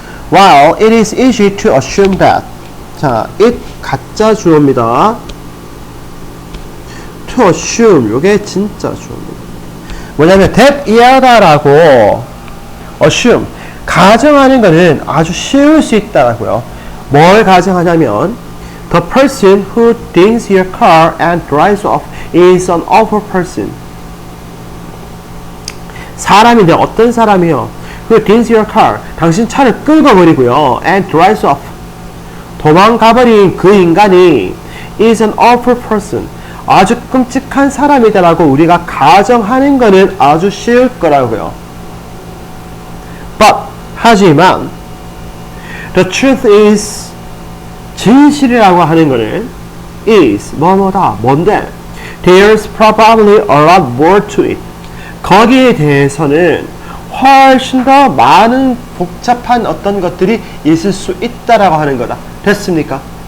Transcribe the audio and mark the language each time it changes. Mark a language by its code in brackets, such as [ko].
[en] While it is easy to assume that [ko] 자, it 가짜 주어입니다. [en] to assume [ko] 요게 진짜 주어입니다. 뭐냐면 that 이하다라고 assume 가정하는 거는 아주 쉬울 수 있다라고요. [en] 뭘 가정하냐면 the person who dings your car and drives off is an awful person. [ko] 사람인데 어떤 사람이요? [en] who dings your car [ko] 당신 차를 끌고 버리고요. [en] and drives off [ko] 도망가버린 그 인간이 [en] is an awful person. [ko] 아주 끔찍한 사람이다라고 우리가 가정하는 거는 아주 쉬울 거라고요. But 하지만 [en] the truth is [ko] 진실이라고 하는 거는 is 뭐뭐다 뭔데 [en] there's probably a lot more to it [ko] 거기에 대해서는 훨씬 더 많은 복잡한 어떤 것들이 있을 수 있다라고 하는 거다. 됐습니까?